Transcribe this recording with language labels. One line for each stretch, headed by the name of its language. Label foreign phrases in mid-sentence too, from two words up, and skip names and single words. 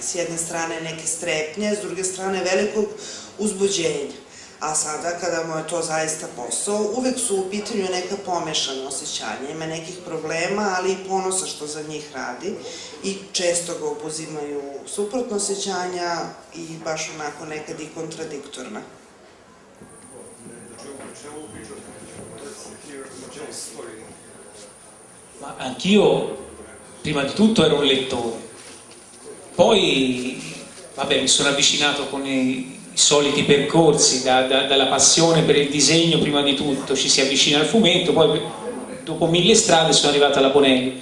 Serbian: S jedne strane neke strepnje, s druge strane velikog uzbuđenja. A sada, kada mu je to zaista posao, uvek su u pitanju neka pomešana osjećanja. Ima nekih problema, ali i ponosa što za njih radi i često ga obuzimaju suprotno osjećanja i baš onako nekad i kontradiktorna.
Italian: Ma anch'io, prima di tutto, ero un lettore. Poi, vabbè, mi sono avvicinato con i soliti percorsi, dalla passione per il disegno prima di tutto, ci si avvicina al fumetto, poi dopo 1000 strade sono arrivata alla Bonelli.